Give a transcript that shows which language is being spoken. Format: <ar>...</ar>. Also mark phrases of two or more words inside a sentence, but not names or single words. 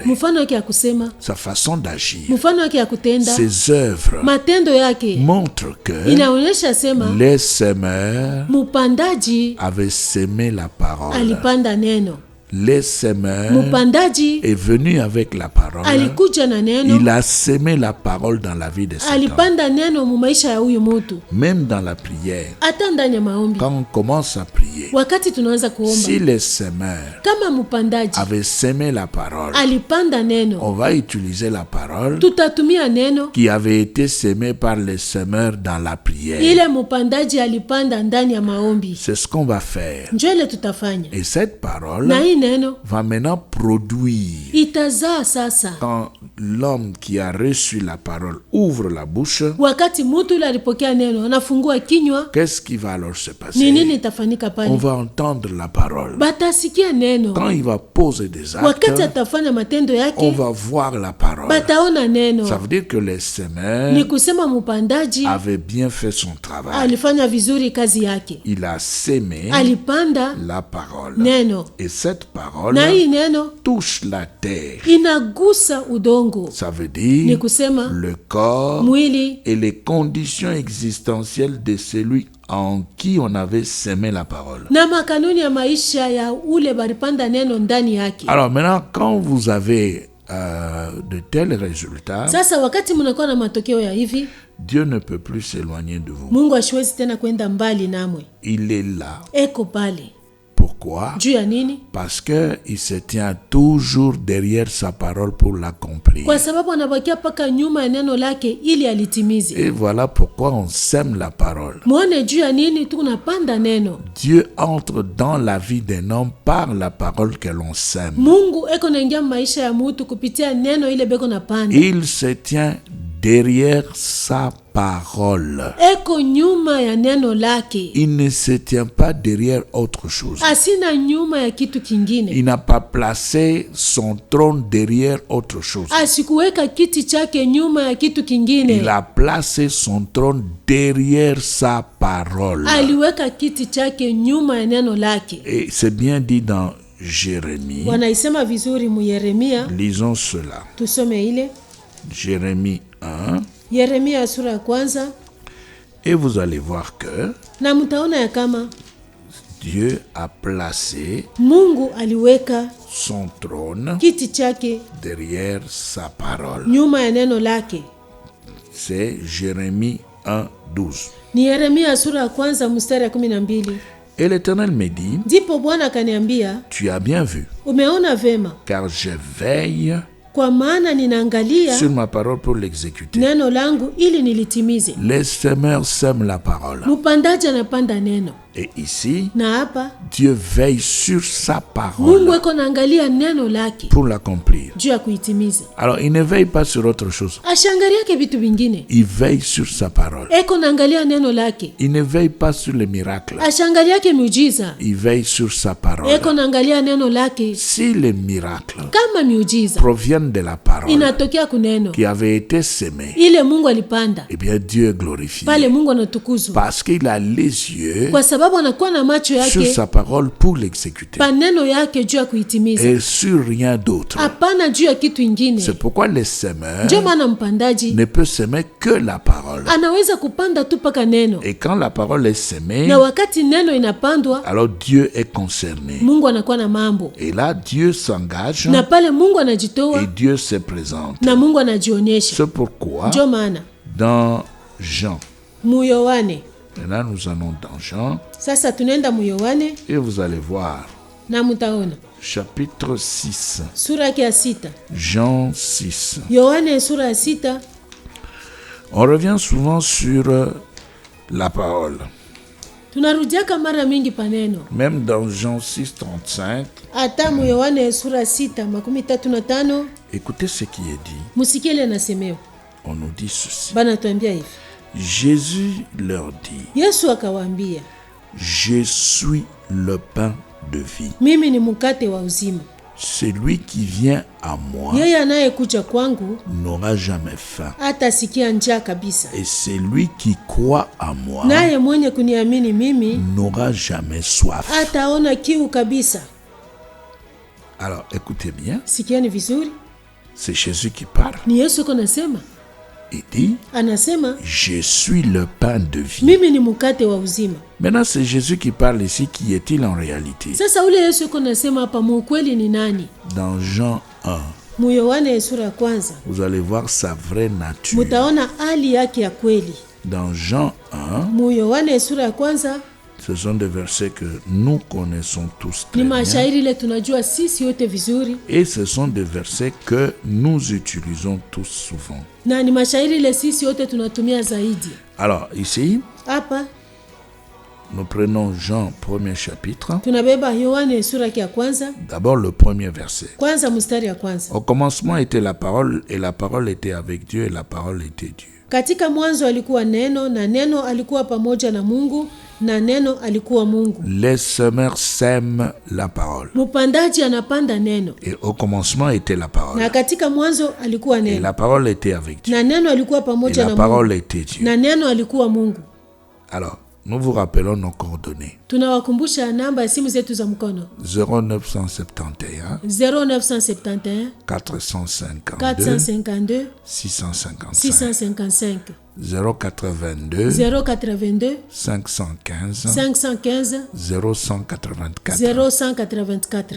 <sw>mfano yake ya kusema,</sw> <fr>sa façon d'agir,</fr> <sw>mfano yake ya kutenda,</sw> <fr>ses œuvres,</fr> <sw>matendo yake</sw> <fr>montre que</fr> <sw>inaonyesha sema</sw> <fr>les semeurs</fr> <sw>mupandaji</sw> <fr>avaient semé la parole.</fr> <sw>Alipanda neno.</sw> <fr>Les semeurs</fr> <sw>mupandaji</sw> <fr>est venu avec la parole.</fr> <sw>Alikuja na neno.</sw> <fr>Il a semé la parole dans la vie de cet homme.</fr> <sw>Alipanda neno mu maisha ya huyu mtu.</sw> <fr>Même dans la prière.</fr> <sw>Hata ndani ya maombi.</sw> <fr>Quand on commence à prier.</fr> <sw>Wakati tunaanza kuomba.</sw> <fr>Si les semeurs</fr> <sw>kama mupandaji</sw> <fr>avaient semé la parole.</fr> <sw>Alipanda neno.</sw> <fr>On va utiliser la parole.</fr> <sw>Tutatumia neno</sw> <fr>qui avait été semée par les semeurs dans la prière.</fr> <sw>Ile mupandaji alipanda ndani ya maombi.</sw> <fr>C'est ce qu'on va faire.</fr> <sw>Njole tutafanya.</sw> <fr>Et cette parole</fr> <sw>neno</sw> <fr>va maintenant produire.</fr> <sw>Itazaa sasa.</sw> <fr>Quand l'homme qui a reçu la parole ouvre la bouche,</fr> <sw>wakati mtu yule alipokea neno anafungua kinywa,</sw> <fr>qu'est-ce qui va alors se passer?</fr> <sw>Ni nini itafanyika pale?</sw> <fr>On va entendre la parole.</fr> <sw>Batasikia neno.</sw> <fr>Quand il va poser des actes,</fr> <sw>wakati atafanya matendo yake,</sw> <fr>on va voir la parole.</fr> <sw>Bataona neno.</sw> <fr>Ça veut dire que les semeurs</fr> <sw>ni kusema mupandaji</sw> <fr>avait bien fait son travail.</fr> <sw>Alifanya vizuri kazi yake.</sw> <fr>Il a semé</fr> <sw>alipanda</sw> <fr>la parole.</fr> <sw>Neno.</sw> <fr>Et cette parole</fr> <sw>na hii neno</sw> <fr>touche la terre.</fr> <sw>Inagusa udongo.</sw> <fr>Ça veut dire</fr> <sw>ni kusema</sw> <fr>le corps</fr> <sw>mwili</sw> <fr>et les conditions existentielles de celui en qui on avait semé la parole.</fr> <sw>Na makanuni ya maisha ya ule baripanda neno ndani yake.</sw> <fr>Alors maintenant, quand vous avez de tels résultats,</fr> <sw>sasa wakati mnakuwa na matokeo ya hivi,</sw> <fr>Dieu ne peut plus s'éloigner de vous.</fr> <sw>Mungu hashwezi tena kwenda mbali namwe.</sw> <fr>Il est là.</fr> <sw>Eko pale.</sw> <fr>Pourquoi?</fr> <sw>Juu ya nini?</sw> <fr>Parce que il se tient toujours derrière sa parole pour l'accomplir.</fr> <sw>Kwa sababu anabakia paka nyuma ya neno lake ili alitimize.</sw> <fr>Et voilà pourquoi on sème la parole.</fr> <sw>Muone juu ya nini tunapanda neno.</sw> <fr>Dieu entre dans la vie d'un homme par la parole que l'on sème.</fr> <sw>Mungu eko naingia maisha ya mtu kupitia neno ile beko napanda.</sw> <fr>Il se tient derrière sa parole.</fr> <sw>Eko nyuma ya neno lake.</sw> <fr>Il ne se tient pas derrière autre chose.</fr> <sw>Asina nyuma ya kitu kingine.</sw> <fr>Il n'a pas placé son trône derrière autre chose.</fr> <sw>Asikuweka kiti chake nyuma ya kitu kingine.</sw> <fr>Il a placé son trône derrière sa parole.</fr> <sw>Aliweka kiti chake nyuma ya neno lake.</sw> <fr>Et c'est bien dit dans Jérémie.</fr> <sw>Wanaisema vizuri mu Yeremia.</sw> <fr>Lisons cela.</fr> <sw>Tusome ile.</sw> <fr>Jérémie 1.</fr> <sw>Yeremia sura ya kwanza.</sw> <fr>Et vous allez voir que</fr> <sw>na mtaona ya kama</sw> <fr>Dieu a placé</fr> <sw>Mungu aliweka</sw> <fr>son trône</fr> <sw>kiti chake</sw> <fr>derrière sa parole.</fr> <sw>Nyuma ya neno lake.</sw> <fr>C'est Jérémie 1:12.</fr> <sw>Ni Yeremia sura ya kwanza mstari ya 12.</sw> <fr>Et l'Éternel me dit,</fr> <sw>ndipo Bwana akaniambia,</sw> <fr>tu as bien vu,</fr> <sw>umeona vema,</sw> <fr>car je veille</fr> <sw>kwa maana ninaangalia</sw> <fr>sur ma parole pour l'exécuter.</fr> <sw>Neno langu ili nilitimize.</sw> <fr>Les semeurs sèment la parole.</fr> <sw>Mupandaji anapanda neno.</sw> <fr>Et ici,</fr> <sw>na hapa</sw> <fr>Dieu veille sur sa parole.</fr> <sw>Mungu eko naangalia neno lake</sw> <fr>pour l'accomplir.</fr> <sw>juu ya kuitimiza.</sw> <fr>Alors, il ne veille pas sur autre chose.</fr> <sw>Ashangalia ke vitu vingine.</sw> <fr>Il veille sur sa parole.</fr> <sw>Eko naangalia neno lake.</sw> <fr>Il ne veille pas sur les miracles.</fr> <sw>Ashangalia ke miujiza.</sw> <fr>Il veille sur sa parole.</fr> <sw>Eko naangalia neno lake.</sw> <fr>Si les miracles</fr> <sw>kama miujiza</sw> <fr>proviennent de la parole</fr> <sw>inatokea kuneno</sw> <fr>qui avait été semée,</fr> <sw>ile Mungu alipanda,</sw> <fr>eh bien Dieu est glorifié.</fr> <sw>Pale Mungu anatukuzwa.</sw> <fr>Parce qu'il a les yeux</fr> <sw>kwa sababu sababu anakuwa na macho yake</sw> <fr>sur sa parole pour l'exécuter.</fr> <sw>Paneno yake juu ya kuitimiza.</sw> <fr>Et sur rien d'autre.</fr> <sw>Hapana juu ya kitu ingine.</sw> <fr>C'est pourquoi le semeur</fr> <sw>ndio maana mpandaji</sw> <fr>ne peut semer que la parole.</fr> <sw>Anaweza kupanda tu paka neno.</sw> <fr>Et quand la parole est semée,</fr> <sw>na wakati neno inapandwa,</sw> <fr>alors Dieu est concerné.</fr> <sw>Mungu anakuwa na mambo.</sw> <fr>Et là Dieu s'engage.</fr> <sw>Na pale Mungu anajitoa.</sw> <fr>Et Dieu se présente.</fr> <sw>Na Mungu anajionyesha.</sw> <fr>C'est pourquoi</fr> <sw>ndio maana</sw> <fr>dans Jean.</fr> <sw>Muyohane.</sw> <fr>Maintenant nous allons dans Jean.</fr> <sw>Sasa tunaenda Muyohane.</sw> <fr>Et vous allez voir.</fr> <sw>Na mutaona.</sw> <fr>Chapitre 6.</fr> <sw>Sura ya 6.</sw> <fr>Jean 6.</fr> <sw>Yohane sura ya 6.</sw> <fr>On revient souvent sur la parole.</fr> <sw>Tunarudiaka mara mingi paneno.</sw> <fr>Même dans Jean 6:35.</fr> <sw>Hata Yohane sura 6:35.</sw> <fr>Écoutez ce qui est dit.</fr> <sw>Musikie ile nasemeo.</sw> <fr>On nous dit ceci.</fr> <sw>Bana tuambia hivi.</sw> <fr>Jésus leur dit.</fr> <sw>Yesu akawaambia.</sw> <fr>Je suis le pain de vie.</fr> <sw>Mimi ni mkate wa uzima.</sw> <fr>Celui qui vient à moi</fr> <sw>yeye anayekuja kwangu</sw> <fr>n'aura jamais faim.</fr> <sw>Hatasikia njaa kabisa.</sw> <fr>Et celui qui croit à moi</fr> <sw>naye mwenye kuniamini mimi</sw> <fr>n'aura jamais soif.</fr> <sw>Hataona kiu kabisa.</sw> <fr>Alors écoutez bien.</fr> <sw>Sikiani vizuri.</sw> <fr>C'est Jésus qui parle.</fr> <sw>Ni Yesu konasema.</sw> <fr>Il dit,</fr> <sw>anasema,</sw> <fr>je suis le pain de vie.</fr> <sw>Mimi ni mkate wa uzima.</sw> <fr>Maintenant c'est Jésus qui parle ici. Qui est-il en réalité?</fr> <sw>Sasa ule Yesu konasema hapa mukweli ni nani?</sw> <fr>Dans Jean 1.</fr> <sw>Muyohane sura ya kwanza.</sw> <fr>Vous allez voir sa vraie nature.</fr> <sw>Mutaona hali yake ya kweli.</sw> <fr>Dans Jean 1.</fr> <sw>Muyohane sura ya kwanza.</sw> <fr>Ce sont des versets que nous connaissons tous très bien. Et ce sont des versets que nous utilisons tous souvent. Alors ici, nous prenons Jean 1er chapitre. D'abord le premier verset. Au commencement était la parole, et la parole était avec Dieu, et la parole était Dieu.</fr> <sw>Katika mwanzo alikuwa neno, na neno alikuwa pamoja na Mungu, na neno alikuwa Mungu.</sw> <fr>Les semeurs sèment la parole.</fr> <sw>Mupandaji anapanda neno.</sw> <fr>Et au commencement était la parole.</fr> <sw>Na katika mwanzo alikuwa neno.</sw> <fr>Et la parole était avec Dieu.</fr> <sw>Na neno alikuwa pamoja na Mungu.</sw> <fr>Et la parole était Dieu.</fr> <sw>Na neno alikuwa Mungu.</sw> <fr>Alors, nous vous rappelons nos coordonnées.</fr> <sw>Tunawakumbusha namba ya simu zetu za mkono. 0971 0971 452 655 082 515 0184.</sw>